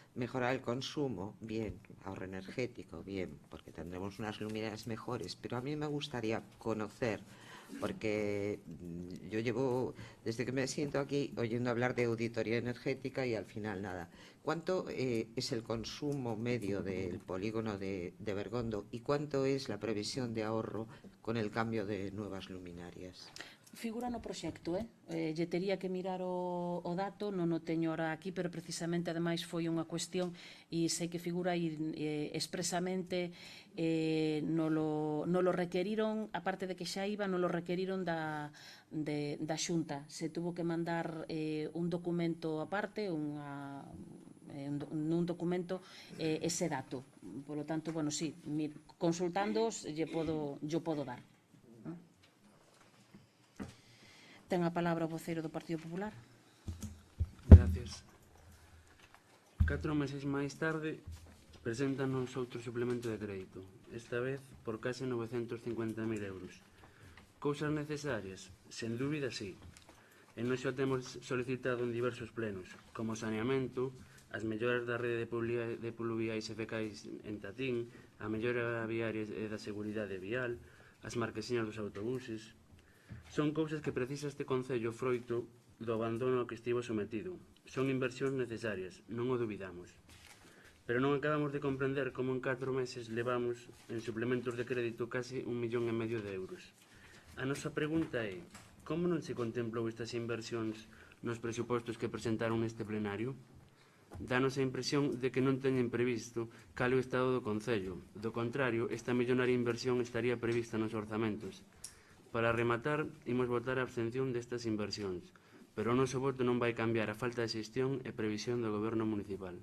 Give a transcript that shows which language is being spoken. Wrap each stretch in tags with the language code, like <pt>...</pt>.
<es>Mejorar el consumo, bien, ahorro energético, bien, porque tendremos unas luminarias mejores, pero a mí me gustaría conocer, porque yo llevo, desde que me siento aquí, oyendo hablar de auditoría energética y al final nada. ¿Cuánto es el consumo medio del polígono de Bergondo y cuánto es la previsión de ahorro con el cambio de nuevas luminarias?</es> <gl>Figura no proxecto, lle tería que mirar o dato, non o teño ahora aquí, pero precisamente ademais foi unha cuestión e sei que figura expresamente nolo requeriron, aparte de que xa iba, nolo requeriron da Xunta.</gl> <es>Se tuvo que mandar un documento aparte,</es> <gl>nun documento ese dato.</gl> <es>Por lo tanto, bueno, sí,</es> <gl>consultándoos yo podo dar. Ten a palabra o voceiro do Partido Popular. Gracias. 4 meses máis tarde, preséntanos outro suplemento de crédito, esta vez por case 950.000 euros. Cousas necesarias? Sen dúbida, sí. E nós xa temos solicitado en diversos plenos, como saneamento, as melloras da rede de pluviais e fecais en Tatín, a mellora viaria e da seguridade vial, as marquesiñas dos autobuses. Son cousas que precisa este Concello froito do abandono ao que estivo sometido. Son inversións necesarias, non o dubidamos. Pero non acabamos de comprender como en 4 meses levamos en suplementos de crédito case 1,5 millón de euros. A nosa pregunta é, como non se contemplou estas inversións nos presupostos que presentaron neste plenario? Danos a impresión de que non teñen previsto cal é o estado do Concello. Do contrario, esta millonaria inversión estaría prevista nos orzamentos. Para rematar, imos votar a abstención destas inversións, pero o noso voto non vai cambiar a falta de xestión e previsión do Goberno municipal.</gl>